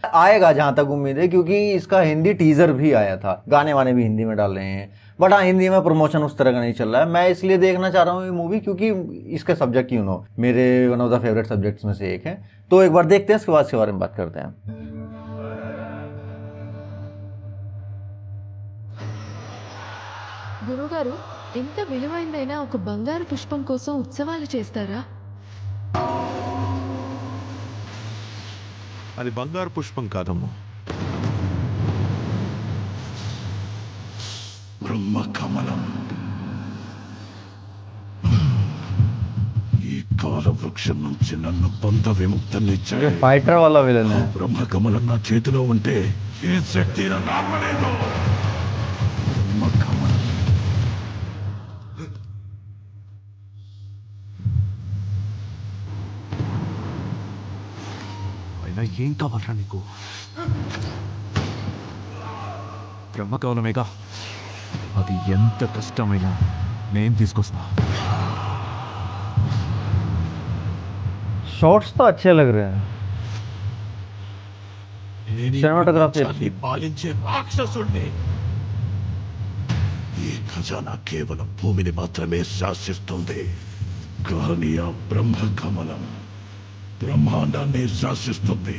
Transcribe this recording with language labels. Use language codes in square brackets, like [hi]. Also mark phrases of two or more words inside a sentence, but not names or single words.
[hi] आएगा जहां तक उम्मीद है, क्योंकि इसका हिंदी टीजर भी आया था, गाने वाने भी हिंदी में डाल रहे हैं। बट हाँ, हिंदी में प्रमोशन उस तरह का नहीं चल रहा है। मैं इसलिए देखना चाह रहा हूँ ये मूवी क्योंकि इसका सब्जेक्ट मेरे [en] one of the favourite subjects [hi] में से एक है। तो एक बार देखते हैं, उसके बाद इसके बारे में बात करते हैं। [te] గురువుగారు, ఎంత విలువైందైనా ఒక బంగారు పుష్పం కోసం ఉత్సవాలు చేస్తారా? అది బంగారు పుష్పం కాదమ్మా, బ్రహ్మకమలం. ఈ కాల వృక్షం నుంచి నన్ను బంధ విముక్తుల్ని చేయి. [hi] फाइटर वाला विलन है। [te] బ్రహ్మకమలం నా చేతిలో ఉంటే ఈ శక్తి నన్ను ఆపలేదు. బ్రహ్మకమలం. అయినా ఏం కావాలరా నీకు? బ్రహ్మకవలమేగా, అది ఎంత కష్టమైనా నేను తీసుకొస్తా. [hi] शॉट्स तो अच्छे लग रहे हैं। [te] నేను ఈ Cinematography. ప్రపంచాన్ని పాలించే రాక్షసుణ్ణి. ఈ ఖజానా కేవలం భూమిని మాత్రమే శాసిస్తుంది, కానీ ఆ బ్రహ్మకమలం బ్రహ్మాండాన్ని శాసిస్తుంది.